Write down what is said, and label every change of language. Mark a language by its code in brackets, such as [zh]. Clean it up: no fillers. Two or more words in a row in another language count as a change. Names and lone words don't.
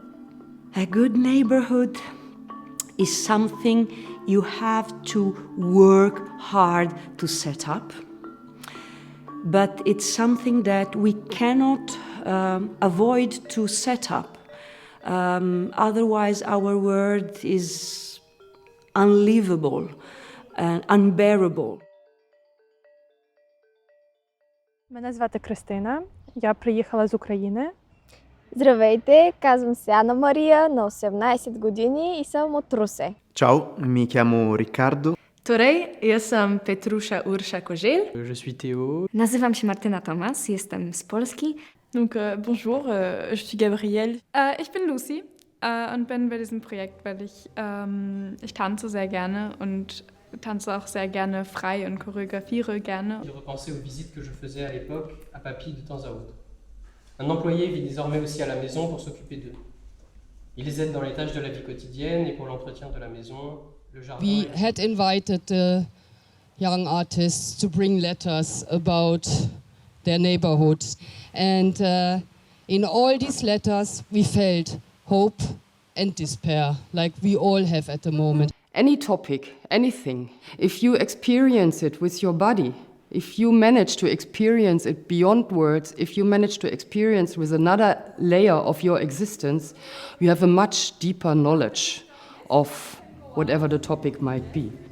[en] A good neighborhood is something you have to work hard to set up, but it's something that we cannot avoid to set up. Otherwise, our world is unlivable and unbearable. [uk] Мене звати Кристина, я приїхала з України. [bg] Здравейте, казвам се Анна Мария, на 18 години и съм от Русе. [it] Ciao, mi chiamo Riccardo. [sl] Torej, ja sam Petrusza Ursza Koziel. [fr] Je suis Théo. [pl] Nazywam się Martyna Tomas, jestem z Polski. [fr] Donc bonjour, je suis Gabrielle. [de] Ich bin Lucy und bin bei diesem Projekt, weil ich tanze sehr gerne und tanze auch sehr gerne frei und choreografiere gerne. [fr] J'ai repensé aux visites que je faisais à l'époque à papy de temps à autre. Un employé vit désormais aussi à la maison pour s'occuper d'eux. Il les aide dans les tâches de la vie quotidienne et pour l'entretien de la maison, le jardin. [en] We had invited the young artists to bring letters about their neighborhood. And in all these letters we felt hope and despair, like we all have at the moment. Any topic, anything, if you experience it with your body, if you manage to experience it beyond words, if you manage to experience with another layer of your existence, you have a much deeper knowledge of whatever the topic might be.